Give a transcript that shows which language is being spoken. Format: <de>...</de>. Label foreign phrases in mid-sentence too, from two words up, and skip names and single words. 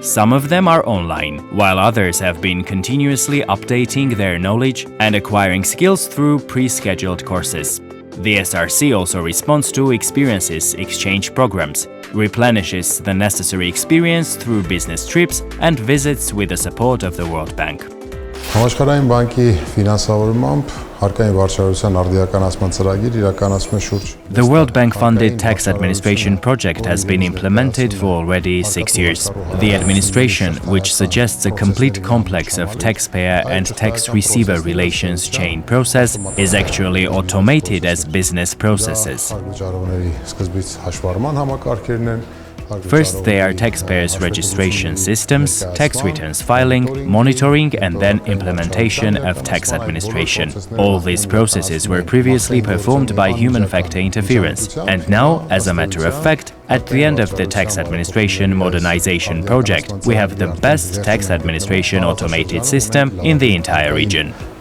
<en>Some of them are online, while others have been continuously updating their knowledge and acquiring skills through pre-scheduled courses. The SRC also responds to experiences exchange programs, replenishes the necessary experience through business trips and visits with the support of the World Bank.</en> <hy>Համաշխարհային բանկի ֆինանսավորմամբ հարկային վարչարության արդիականացման ծրագիր իրականացում է շուրջ</hy> <en>The World Bank funded tax administration project has been implemented for already 6 years. The administration, which suggests a complete complex of taxpayer and tax receiver relations chain process, is actually automated as business processes.</en> <hy>վճարողների սկզբից հաշվառման համակարգերն են</hy> <en>First, they are taxpayers' registration systems, tax returns filing, monitoring, and then implementation of tax administration. All these processes were previously performed by human factor interference, and now, as a matter of fact, at the end of the tax administration modernization project, we have the best tax administration automated system in the entire region.</en>